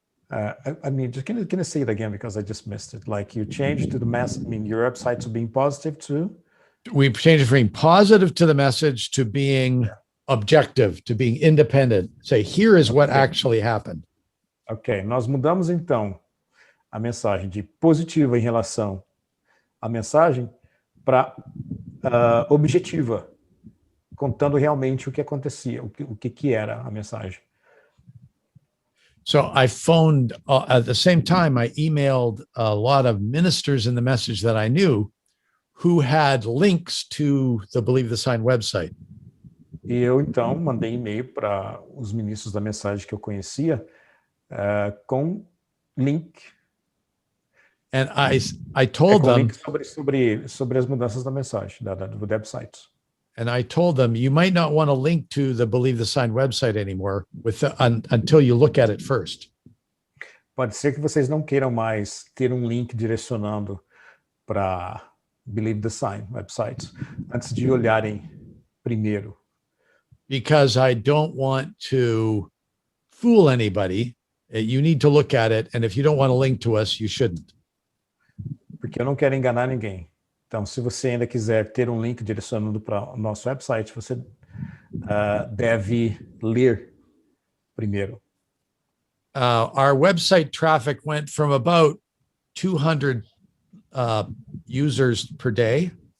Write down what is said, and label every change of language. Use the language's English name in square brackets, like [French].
[English] I mean, can you say it again because I just missed it? Like you changed to the message, I mean, your website to being positive to? We changed it from being positive to the message to being objective, to being independent. Say, here is what actually happened. [Portuguese] Ok, nós mudamos então a mensagem de positiva em relação à mensagem para objetiva, contando realmente o que acontecia, o que era a mensagem. [English] So I phoned, at the same time, I emailed a lot of ministers in the message that I knew who had links to the Believe the Sign website. [Portuguese] E eu, então, mandei e-mail para os ministros da mensagem que eu conhecia com link. [English] And I told them, [Portuguese] link sobre as mudanças da mensagem, do website. [English] And I told them, you might not want to link to the Believe the Sign website anymore until you look at it first. [Portuguese] Pode ser que vocês não queiram mais ter um link direcionando para Believe the Sign website, antes de olharem primeiro. [English] Because I don't want to fool anybody. You need to look at it. And if you don't want to link to us, you shouldn't. [Portuguese] Porque eu não quero enganar ninguém. Então, se você ainda quiser ter um link direcionando para o nosso website, você deve ler primeiro. [English] Our website traffic went from about 200 users per day.